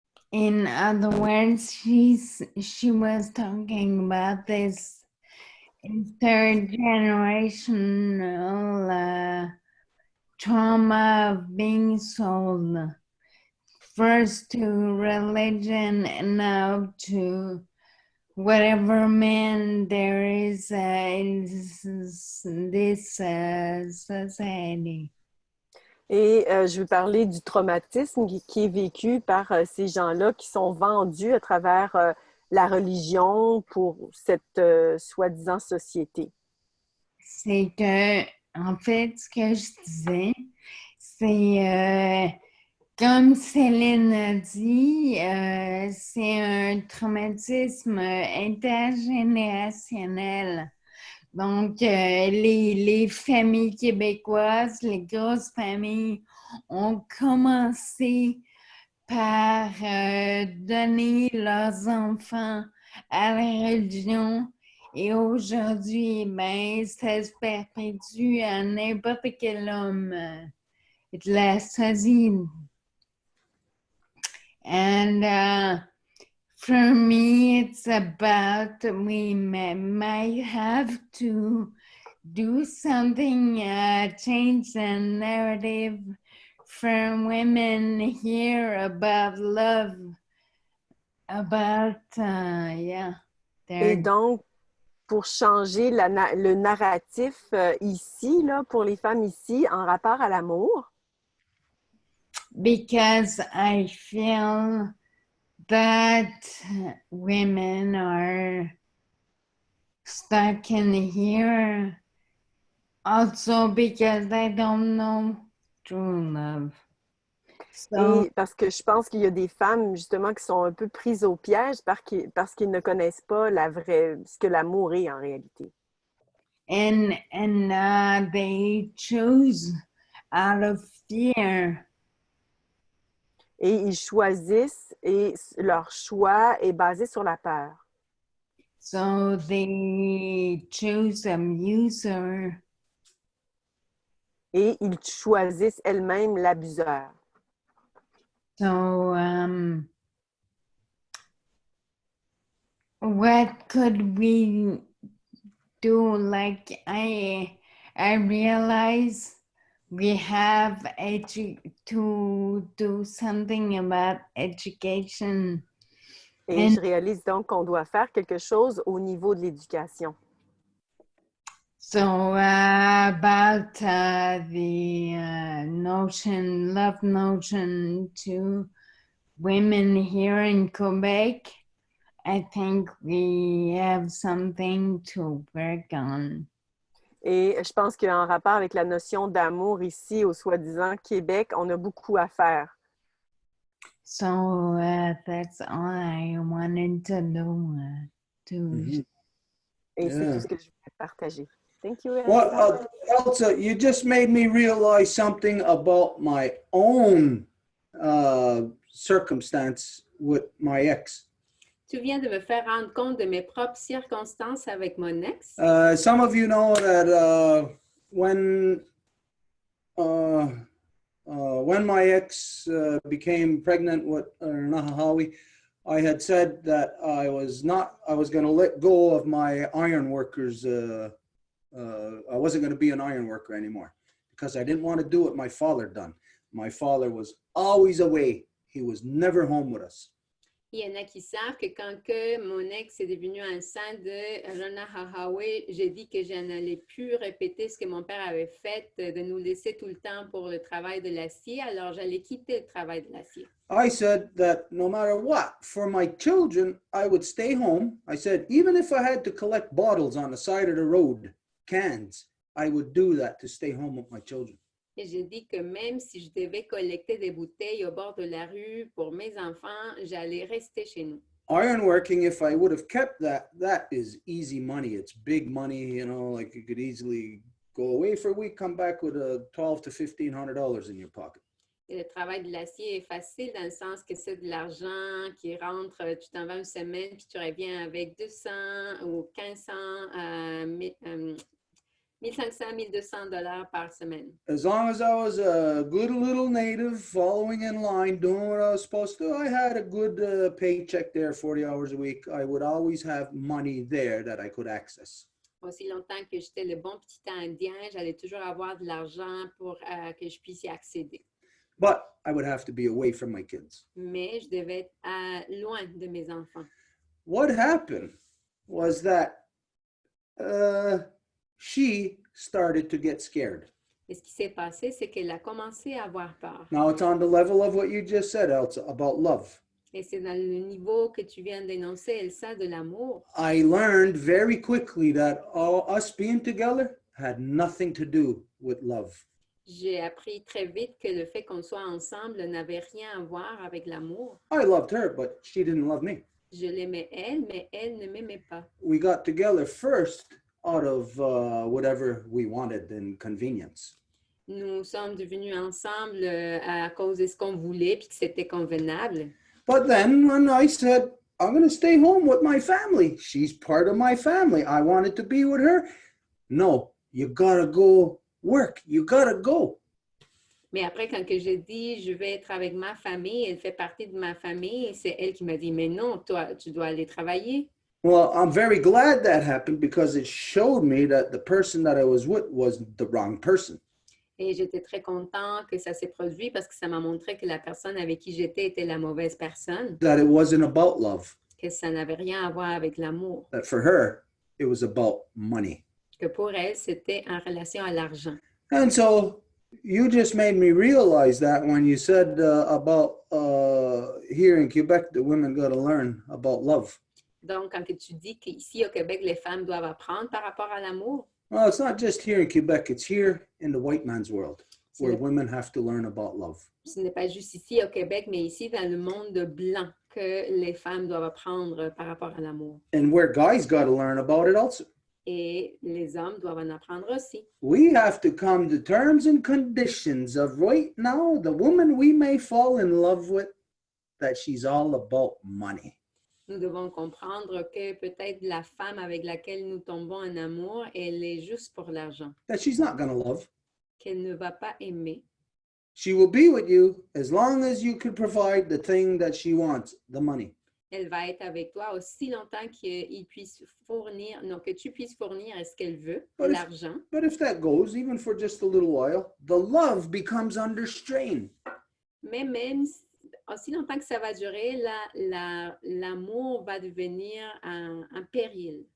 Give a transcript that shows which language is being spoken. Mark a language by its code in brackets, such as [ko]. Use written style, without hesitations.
[en] in other words, she was talking about this third generational trauma of being sold first to religion and now to whatever man there is in this society. [fr] Et je veux parler du traumatisme qui est vécu par ces gens-là qui sont vendus à travers la religion pour cette soi-disant société. C'est que, en fait, ce que je disais, c'est, comme Céline a dit, c'est un traumatisme intergénérationnel. Donc, les familles québécoises, les grosses familles, ont commencé par donner leurs enfants à la religion. Et aujourd'hui, ben, ça se perpétue à n'importe quel homme de la société. [en] And for me, it's about we might have to do something, change the narrative for women here about love, about, yeah. [fr] Et donc, pour changer le narratif ici, là, pour les femmes ici, en rapport à l'amour? [en] Because I feel that women are stuck in here also because they don't know true love. So, [fr] Et parce que je pense qu'il y a des femmes, justement, qui sont un peu prises au piège parce qu'ils ne connaissent pas ce que l'amour est en réalité. [en] and they choose out of fear. [fr] Et ils choisissent et leur choix est basé sur la peur. [en] So they choose abuser. [fr] Et ils choisissent elles-mêmes l'abuseur. [en] So what could we do? Like I realize we have to do something about education. [fr] Et je réalise donc qu'on doit faire quelque chose au niveau de l'éducation. [en] So about the love notion to women here in Quebec, I think we have something to work on. [fr] Et je pense qu'en rapport avec la notion d'amour ici, au soi-disant Québec, on a beaucoup à faire. [en] So that's all I wanted to do. [fr] Et c'est tout ce que je voulais partager. [en] Thank you, Elsa. Well, Elsa, you just made me realize something about my own circumstance with my ex. [fr] Tu viens de me faire rendre compte de mes propres circonstances avec mon ex. [en] Some of you know that when my ex became pregnant with Nahahawi, I had said that I was going to let go of my iron workers. I wasn't going to be an iron worker anymore because I didn't want to do what my father done. My father was always away. He was never home with us. [fr] Il y en a qui savent que quand que mon ex est devenu enceinte de Rana Hahawe, j'ai dit que je n'allais plus répéter ce que mon père avait fait, de nous laisser tout le temps pour le travail de l'acier. Alors, j'allais quitter le travail de l'acier. [en] I said that no matter what, for my children, I would stay home. I said, even if I had to collect bottles on the side of the road, cans, I would do that to stay home with my children. [fr] Et j'ai dit que même si je devais collecter des bouteilles au bord de la rue pour mes enfants, j'allais rester chez nous. [en] Ironworking, if I would have kept that, that is easy money. It's big money, you know, like you could easily go away for a week, come back with $1,200 to $1,500 in your pocket. [fr] Et le travail de l'acier est facile dans le sens que c'est de l'argent qui rentre, tu t'en vas une semaine, puis tu reviens avec 200 ou 1,500, 1,200 $ par semaine. [en] As long as I was a good little native, following in line, doing what I was supposed to, I had a good paycheck there, 40 hours a week. I would always have money there that I could access. [fr] Aussi longtemps que j'étais le bon petit Indien, j'allais toujours avoir de l'argent pour que je puisse y accéder. [en] But I would have to be away from my kids. [fr] Mais je devais être loin de mes enfants. [en] What happened was that she started to get scared. [fr] Et ce qui s'est passé, c'est qu'elle a commencé à avoir peur. [en] Now it's on the level of what you just said, Elsa, about love. [fr] Et c'est dans le niveau que tu viens d'énoncer, Elsa, de l'amour. [en] I learned very quickly that us being together had nothing to do with love. [fr] J'ai appris très vite que le fait qu'on soit ensemble n'avait rien à voir avec l'amour. [en] I loved her, but she didn't love me. [fr] Je l'aimais elle, mais elle ne m'aimait pas. [en] We got together first out of whatever we wanted and convenience. [fr] Nous sommes devenus ensemble à cause de ce qu'on voulait puis que c'était convenable. [en] But then when I said, I'm going to stay home with my family, she's part of my family, I wanted to be with her. No, you gotta go work. You gotta go. [fr] Mais après, quand que j'ai dit, je vais être avec ma famille, elle fait partie de ma famille, c'est elle qui m'a dit, mais non, toi, tu dois aller travailler. [en] Well, I'm very glad that happened because it showed me that the person that I was with was the wrong person. [fr] Et j'étais très contente que ça s'est produit parce que ça m'a montré que la personne avec qui j'étais était la mauvaise personne, [en] That it wasn't about love. [fr] que ça n'avait rien à voir avec l'amour, [en] That for her, it was about money. [fr] que pour elle, c'était en relation à l'argent. [en] And so you just made me realize that when you said about here in Quebec, the women got to learn about love. [fr] Donc, quand que tu dis qu'ici au Québec, les femmes doivent apprendre par rapport à l'amour, [en] Well, it's not just here in Quebec, it's here in the white man's world where women have to learn about love. [fr] ce n'est pas juste ici au Québec, mais ici dans le monde blanc que les femmes doivent apprendre par rapport à l'amour. [en] And where guys got to learn about it also. [fr] Et les hommes doivent en apprendre aussi. [en] We have to come to terms and conditions of right now, the woman we may fall in love with, that she's all about money. [fr] Nous devons comprendre que peut-être la femme avec laquelle nous tombons en amour, elle est juste pour l'argent, [en] That she's not going to love. [fr] qu'elle ne va pas aimer. [en] She will be with you as long as you can provide the thing that she wants, the money. [fr] Elle va être avec toi aussi longtemps qu'il puisse fournir, non, que tu puisses fournir ce qu'elle veut, [en] But if- [fr] l'argent. [en] But if that goes, even for just a little while, the love becomes under strain. [fr] Mais même aussi longtemps que ça va durer, l'amour va devenir un péril.